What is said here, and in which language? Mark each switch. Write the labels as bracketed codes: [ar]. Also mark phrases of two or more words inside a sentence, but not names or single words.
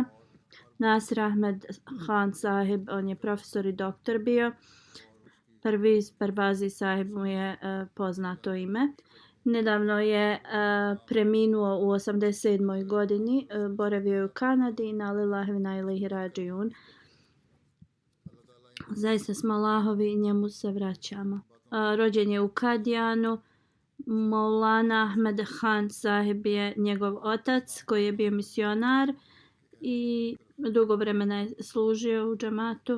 [bs] Nasir Ahmed Khan sahib, on je profesor i doktor bio. Perviz Pervazi sahib mu je poznato ime. Nedavno je preminuo u 87. godini, boravio je u Kanadi, na [ar] لله وإنا إليه راجعون. [bs] Zaista smo Allahovi i njemu se vraćamo. Rođen je u Kadijanu. Maulana Ahmed Khan sahib je njegov otac koji je bio misionar i dugo vremena je služio u džamatu.